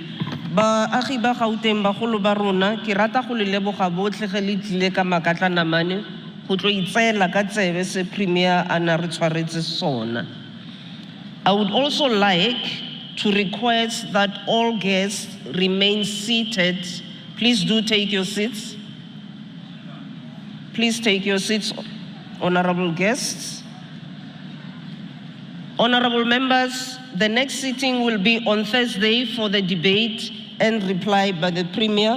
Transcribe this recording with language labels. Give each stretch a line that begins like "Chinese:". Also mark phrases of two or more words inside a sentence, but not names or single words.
Tswana: Baagi ba Gauteng bagolo ba rona ke rata go le leboga botlhe ge le tlile ka makatla namane go tlo itseela ka tsebe se Premier a na re tshwaretse sona.
English: I would also like to request that all guests remain seated. Please do take your seats. Please take your seats, honorable guests. Honorable members, the next sitting will be on Thursday for the debate and reply by the Premier.